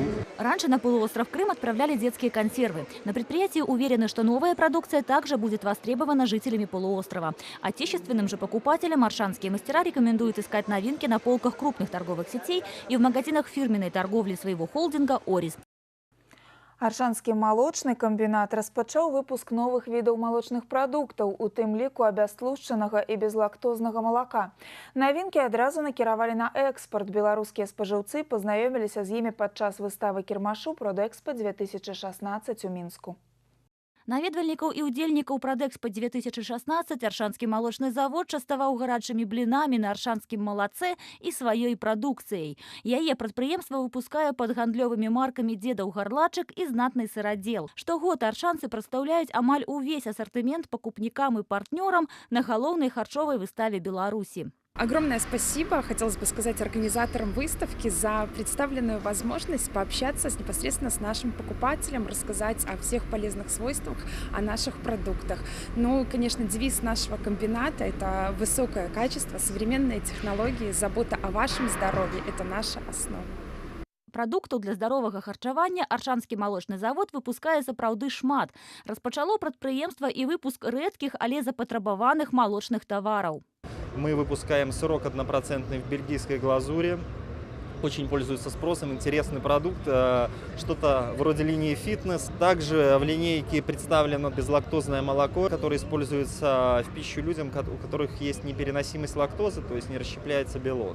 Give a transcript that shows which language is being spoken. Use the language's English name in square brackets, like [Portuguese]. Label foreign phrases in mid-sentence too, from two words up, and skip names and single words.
[Russian] Раньше на полуостров Крым отправляли детские консервы. На предприятии уверены, что новая продукция также будет востребована жителями полуострова. Отечественным же покупателям аршанские мастера рекомендуют искать новинки на полках крупных торговых сетей и в магазинах фирменной торговли своего холдинга «Орис». [Belarusian] Аршанскі малочны камбінат распачаў выпуск новых відаў малочных прадуктаў, у тым ліку абястлушчанага і безлактознага малака. Навінкі адразу накіравалі на экспорт. Беларускія спажыўцы пазнаёміліся з імі падчас выставы кірмашу Продэкспо 2016 у Мінску. Наведвальнікаў і ўдзельнікаў Продэкспо 2016 Аршанскі малочны завод частаваў гарачымі блінамі на аршанскім малацэ і сваёй прадукцыяй. Яе прадпрыемства выпускае пад гандлёвымі маркамі «Дзедаў гарлачык» і «Знатны сырадзел». Штогод аршанцы прадстаўляюць амаль увесь асартымент пакупнікам і партнёрам на галоўнай харчовай выставе Беларусі. [Russian] Огромное спасибо, хотелось бы сказать, организаторам выставки за представленную возможность пообщаться непосредственно с нашим покупателем, рассказать о всех полезных свойствах, о наших продуктах. Ну, конечно, девиз нашего комбината – это высокое качество, современные технологии, забота о вашем здоровье – это наша основа. [Belarusian] Прадуктаў для здаровага харчавання Аршанскі малочны завод выпускае сапраўды шмат. Распачало прадпрыемства і выпуск рэдкіх, але запатрабаваных малочных тавараў. [Russian] Мы выпускаем сырок 1% в бельгийской глазури. Очень пользуется спросом, интересный продукт, что-то вроде линии фитнес. Также в линейке представлено безлактозное молоко, которое используется в пищу людям, у которых есть непереносимость лактозы, то есть не расщепляется белок.